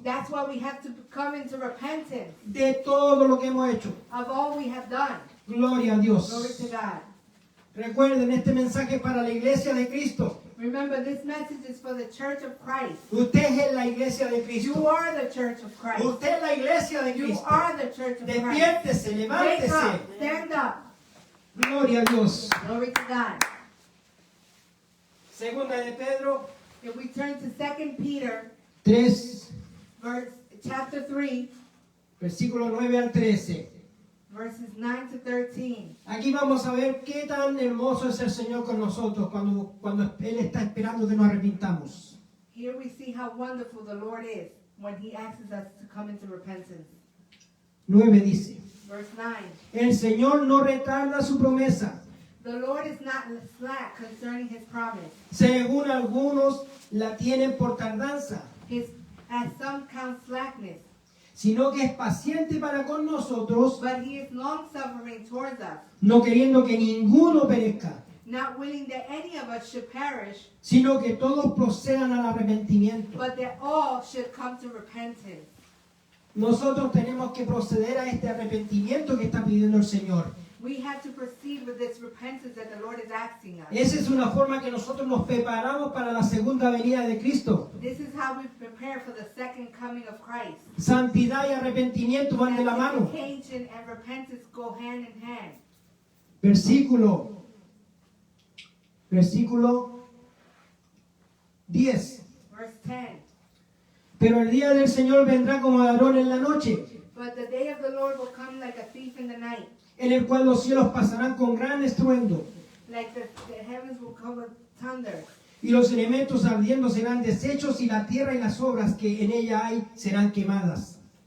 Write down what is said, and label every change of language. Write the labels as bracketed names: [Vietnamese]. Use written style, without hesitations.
[English] That's why we have to come into repentance [Spanish] de todo lo que hemos hecho. [English] of all we have done. [Spanish] Gloria a [English] Glory [Spanish] Dios. [English] to God. [Spanish] Recuerden, este mensaje es para la iglesia de Cristo. [English] Remember, this message is for the church of Christ. [Spanish] Usted es la iglesia de [English] You [Spanish] Cristo. [English] are the church of Christ. [Spanish] Usted es la iglesia de [English] You [Spanish] Cristo. [English] are the church of Christ. [Spanish] Despiértese, [English] Wake [Spanish] levántese. [English] up, stand up. [Spanish] Gloria a Dios. [English] Glory to God. [Spanish] Segunda de Pedro [English] If we turn to 2 Peter, [Spanish] 3, [English] chapter 3, [Spanish] versículo 9 al 13. [English] verses 9 to 13. [Spanish] Aquí vamos a ver qué tan hermoso es el Señor con nosotros cuando Él está esperando que nos arrepintamos. [English] Here we see how wonderful the Lord is when he asks us to come into repentance. [Spanish] 9 dice, [English] Verse 9. [Spanish] el Señor no retarda su promesa, [English] The Lord is not slack concerning his promise, [Spanish] según algunos la tienen por tardanza, [English] as some count slackness, [Spanish] sino que es paciente para con nosotros, [English] but he is long-suffering towards us, [Spanish] no queriendo que ninguno perezca, [English] not willing that any of us should perish, [Spanish] sino que todos procedan al arrepentimiento. [English] but that all should come to repentance. [Spanish] Nosotros tenemos que proceder a este arrepentimiento que está pidiendo el Señor. [English] We have to proceed with this repentance that the Lord is asking us. [Spanish] Esa es una forma que nosotros nos preparamos para la segunda venida de Cristo. [English] This is how we prepare for the second coming of Christ. [Spanish] Santidad y arrepentimiento van de la mano. [English] Sanctification and repentance go hand in hand. [Spanish] Versículo 10. [English] Verse 10. [Spanish] Pero el día del Señor vendrá como ladrón en la noche, [English] But the day of the Lord will come like a thief in the night. [Spanish] en el cual los cielos pasarán con gran estruendo, [English] Like the heavens will come with thunder. [Spanish] y los elementos ardiendo serán deshechos, y la tierra y las obras que en ella hay serán quemadas.